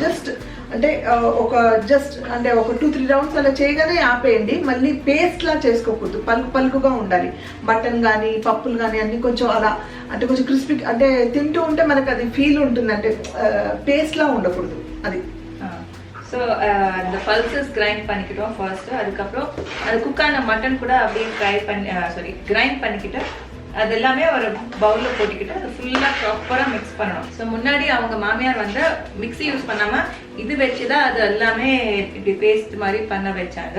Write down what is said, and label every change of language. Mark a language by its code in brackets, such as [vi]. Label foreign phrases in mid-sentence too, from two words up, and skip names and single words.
[te] జస్ట్ అంటే ఒక 2-3 రౌండ్స్ అలా చేయగానే ఆపేయండి. మళ్ళీ పేస్ట్ లా చేసుకోకూడదు, పలుకుగా ఉండాలి. మటన్ కానీ పప్పులు కానీ అన్ని కొంచెం అలా అంటే కొంచెం క్రిస్పీ, అంటే తింటూ ఉంటే మనకు అది ఫీల్ ఉంటుంది, అంటే పేస్ట్ లా ఉండకూడదు అది. [ta] ஸோ இந்த [en] pulses grind [ta] பண்ணிக்கிட்டோம் ஃபர்ஸ்ட்டு. அதுக்கப்புறம் அது குக்கான மட்டன் கூட அப்படியே கிரைண்ட் பண்ணிக்கிட்டு அது எல்லாமே ஒரு பவுலில் போட்டுக்கிட்டு அது ஃபுல்லாக ப்ராப்பராக மிக்ஸ் பண்ணணும். ஸோ முன்னாடி அவங்க மாமியார் வந்து [en] mixie use [ta] பண்ணாமல் இது வச்சு தான் அது எல்லாமே இப்படி பேஸ்ட் மாதிரி பண்ண வச்சாங்க.